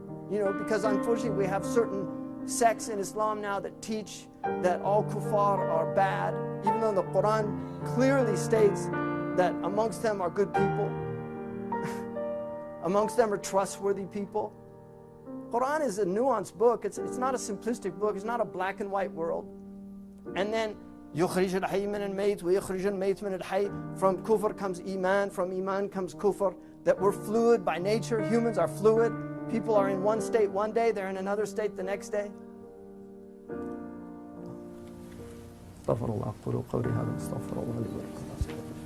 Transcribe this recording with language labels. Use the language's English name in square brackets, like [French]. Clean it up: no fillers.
[English] You know, because unfortunately we have certain sects in Islam now that teach that all kuffar are bad, even though the Quran clearly states that amongst them are good people. Amongst them are trustworthy people. Quran is a nuanced book. It's not a simplistic book. It's not a black and white world. And then [Arabic] يخرج الحي من الميت ويخرج الميت من الحي. [English] From kufr comes iman, from iman comes kufr. That we're fluid by nature. Humans are fluid. People are in one state one day, they're in another state the next day. [Arabic] استغفر الله. قولوا قولي هذا استغفر الله لي ولكم.